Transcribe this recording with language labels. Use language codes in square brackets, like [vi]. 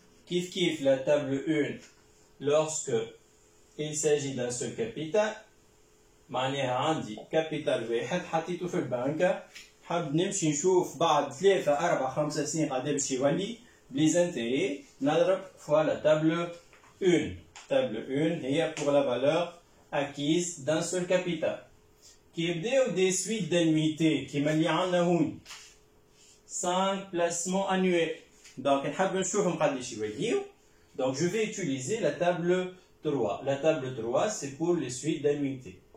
[ar] Kif [fr] la table 1, lorsque il s'agit d'un seul capital, [ar] معناها عندي capital واحد حطيته في البنك، حاب نمشي نشوف بعد 3 4 5 سنين قد باش يولي [fr] les intérêts، [ar] نضرب [fr] fois la table 1. Table 1 [ar] هي [fr] pour la valeur acquise d'un seul capital. Qui [ar] يبداو [fr] des suites d'annuités [ar] كيما اللي عندنا هون [fr] 5 placements annuels. [ar] Donc نحب نشوفهم قداش يوليو. [fr] Donc je vais utiliser la table 3. La table 3 c'est pour les suites d'annuités.